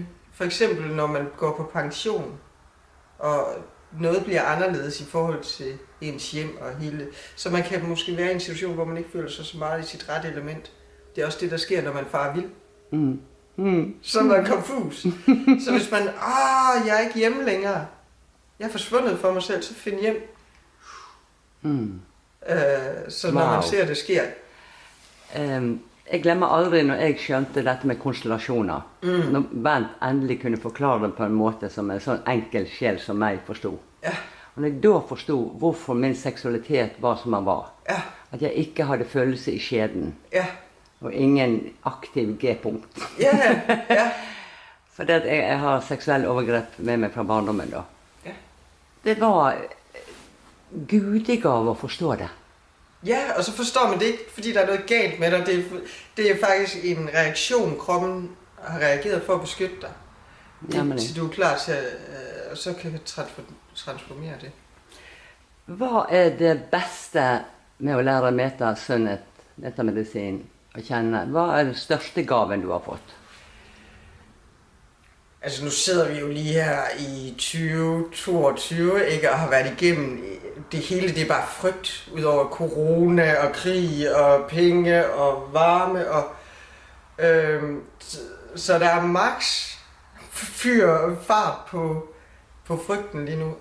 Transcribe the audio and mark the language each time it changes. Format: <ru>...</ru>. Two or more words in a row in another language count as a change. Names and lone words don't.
<da>For eksempel, når man går på pension, og noget bliver anderledes i forhold til ens hjem og hele. Så man kan måske være i en situation, hvor man ikke føler sig så meget i sit rette element. Det er også det, der sker, når man farer vild. Så er man konfus. Så hvis man, jeg er ikke hjemme længere. Jeg er forsvundet for mig selv, så find hjem. Så når man ser, det sker.</da> <no>Jeg glemmer aldri når jeg skjønte dette med konstellasjoner. Når Bent endelig kunne forklare det på en måte som en sånn enkel sjel som meg forstod. Ja. Og når jeg da forstod hvorfor min seksualitet var som den var, Ja. at jeg ikke hadde følelse i skjeden, Ja. og ingen aktiv G-punkt. Ja. Ja. For det at jeg har seksuell overgrep med meg fra barndommen da. Ja. Det var gudigave å forstå det.</no> <da>Ja, og så forstår man det ikke, fordi der er noget galt med dig. Det er faktisk en reaktion, kroppen har reageret for at beskytte dig. Til du er klar til at så kan transformere det.</da> <no>Hva er det beste med å lære metasundhet, metamedisin, å kjenne? Hva er den største gaven du har fått?</no> <da>Altså nu sidder vi jo lige her i 2022, ikke, og har været igennem det hele. Det er bare frygt, udover corona og krig og penge og varme. Og, Så der er max fart på frygten lige nu.</da>